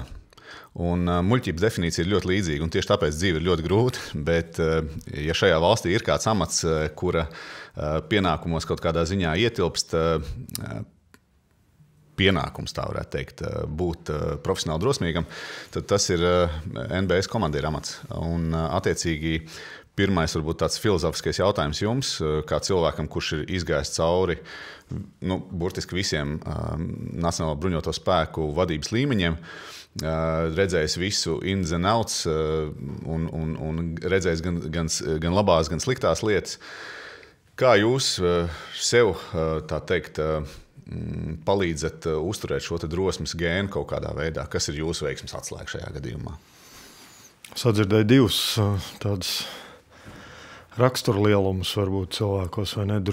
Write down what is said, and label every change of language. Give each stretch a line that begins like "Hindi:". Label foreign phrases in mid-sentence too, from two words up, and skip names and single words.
Latvian: Un muļķības definīcija ir ļoti līdzīga, un tieši tāpēc dzīve ir ļoti grūta, bet ja šajā valstī ir kāds amats, kura pienākumos kaut kādā ziņā ietilpst, pienākums, tā varētu teikt, būt profesionāli drosmīgam, tad tas ir NBS komandiera amats. Un attiecīgi pirmais varbūt tāds filozofiskais jautājums jums, kā cilvēkam, kurš ir izgājis cauri burtiski visiem Nacionālo bruņoto spēku vadības līmeņiem, redzējis visu
English: ins and outs
Latvian: un redzējis gan labās, gan sliktās lietas. Kā jūs sev, tā teikt, palīdzat uzturēt šo drosmes gēnu kaut kādā veidā? Kas ir jūsu veiksmes atslēga šajā gadījumā? Sadzirdēju divus tādus raksturlielumus varbūt cilvēkos, vai ne?